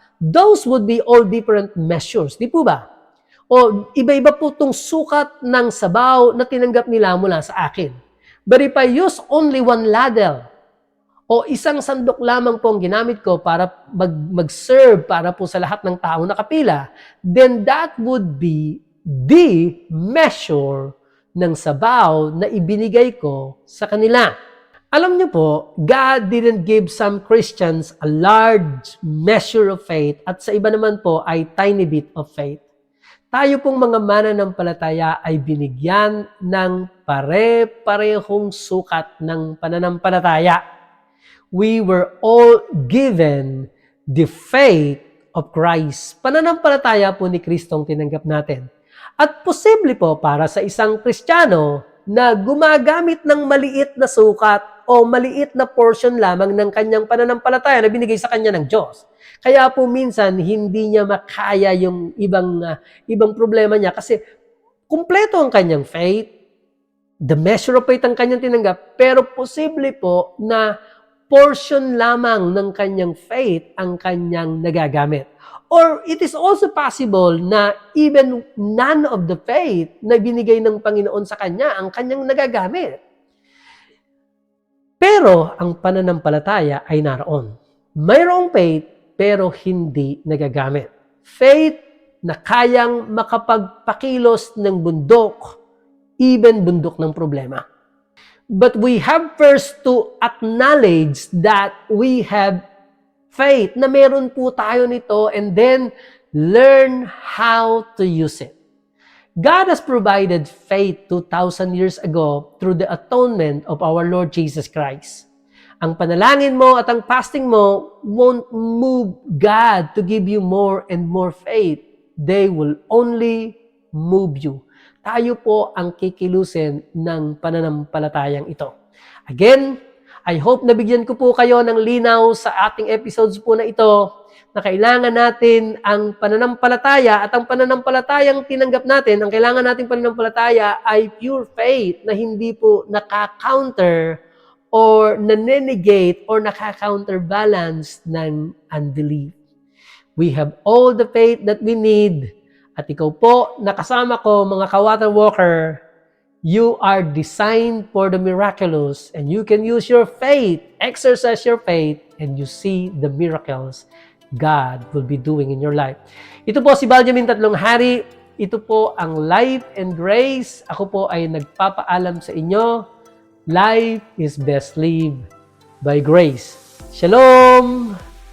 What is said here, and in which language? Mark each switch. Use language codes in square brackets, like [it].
[en] Those would be all different measures. [tl] Di po ba? O iba-iba po itong sukat ng sabaw na tinanggap nila mula sa akin. [en] But if I use only one ladle, [tl] o isang sandok lamang po ang ginamit ko para mag-serve para po sa lahat ng taong nakapila, [en] then that would be the measure [tl] ng sabaw na ibinigay ko sa kanila. Alam niyo po, [en] God didn't give some Christians a large measure of faith [tl] at sa iba naman po ay [en] tiny bit of faith. [tl] Tayo pong mga mananampalataya ay binigyan ng pare-parehong sukat ng pananampalataya. [en] We were all given the faith of Christ. [tl] Pananampalataya po ni Kristo ang tinanggap natin. At posible po para sa isang Kristiyano na gumagamit ng maliit na sukat o maliit na portion lamang ng kanyang pananampalataya na binigay sa kanya ng Diyos. Kaya po minsan hindi niya makaya yung ibang problema niya kasi kumpleto ang kanyang faith, [en] the measure of faith [tl] ang kanyang tinanggap, pero posible po na portion lamang ng kanyang faith ang kanyang nagagamit. [en] Or it is also possible [tl] na [en] even none of the faith [tl] na binigay ng Panginoon sa kanya ang kanyang nagagamit. Pero ang pananampalataya ay naroon. Mayroong faith pero hindi nagagamit. Faith na kayang makapagpakilos ng bundok, even bundok ng problema. [en] But we have first to acknowledge that we have faith, [tl] na meron po tayo nito, [en] and then learn how to use it. God has provided faith 2,000 years ago through the atonement of our Lord Jesus Christ. [tl] Ang panalangin mo at ang fasting mo [en] won't move God to give you more and more faith. They will only move you. [tl] Tayo po ang kikilusin ng pananampalatayang ito. [en] Again, I hope [tl] nabigyan ko po kayo ng linaw sa ating episodes po na ito na kailangan natin ang pananampalataya at ang pananampalatayang tinanggap natin, ang kailangan nating pananampalataya ay pure faith na hindi po naka-counter or nanenegate or naka-counterbalance ng unbelief. [en] We have all the faith that we need. [tl] At ikaw po, nakasama ko, mga ka-water walker, [en] you are designed for the miraculous and you can use your faith, exercise your faith, and you see the miracles God will be doing in your life. [tl] Ito po si Baljamin Tatlong Hari. Ito po ang Life and Grace. Ako po ay nagpapaalam sa inyo. [en] Life is best lived by grace. Shalom!